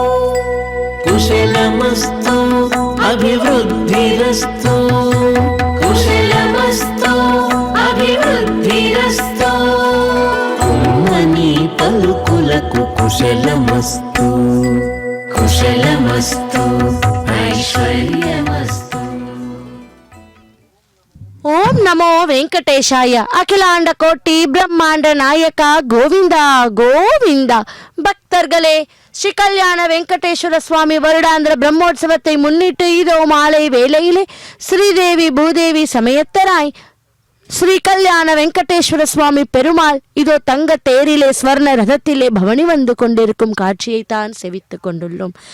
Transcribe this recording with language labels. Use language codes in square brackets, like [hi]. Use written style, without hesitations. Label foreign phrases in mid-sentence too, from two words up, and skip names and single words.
[sa] కుశలమస్తు అభివృద్ధిరస్తు కుశలమస్తు అభివృద్ధిరస్తు [te] కుమ్మని పలుకులకు [sa] కుశలమస్తు కుశలమస్తు ఐశ్వర్యమస్తు. ఓం నమో వెంకటేశాయ. అఖిలాంಡ ಕೋಟಿ ಬ್ರಹ್ಮಾಂಡ ನಾಯಕ ಗೋವಿಂದ ಗೋವಿಂದ. [ta] பக்தர்களே, ஸ்ரீ கல்யாண வெங்கடேஸ்வர சுவாமி வருடாந்திர பிரம்மோற்சவத்தை முன்னிட்டு இதோ மாலை வேளையிலே ஸ்ரீதேவி பூதேவி சமயத்தராய் ஸ்ரீ கல்யாண வெங்கடேஸ்வர சுவாமி பெருமாள் இதோ தங்க தேரிலே ஸ்வர்ண ரதத்திலே பவனி வந்து கொண்டிருக்கும் காட்சியை தான் செவித்துக் கொண்டுள்ளோம்.